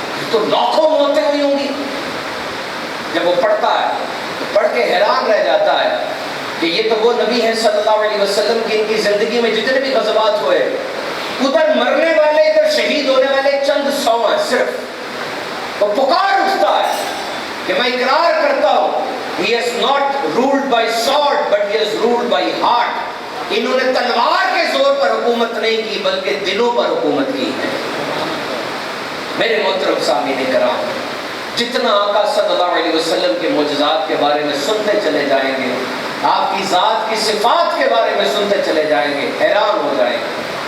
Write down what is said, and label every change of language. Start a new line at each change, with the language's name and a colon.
Urdu: تو لاکھوں موتیں ہوئی ہوں گی. جب وہ پڑھتا ہے تو پڑھ کے حیران رہ جاتا ہے کہ یہ تو وہ نبی ہیں صلی اللہ علیہ وسلم کی ان کی زندگی میں جتنے بھی غزوات ہوئے, ادھر مرنے والے ادھر شہید ہونے والے چند 100 ہیں صرف. وہ پکار اٹھتا ہے کہ میں اقرار کرتا ہوں
English: he has not ruled by sword but he has ruled by heart.
Urdu: انہوں نے تلوار کے زور پر حکومت نہیں کی بلکہ دلوں پر حکومت کی ہے. میرے محترم سامعین کرام, جتنا آقا صلی اللہ علیہ وسلم کے معجزات کے بارے میں سنتے چلے جائیں گے, آپ کی ذات کی صفات کے بارے میں سنتے چلے جائیں گے, حیران ہو جائیں گے.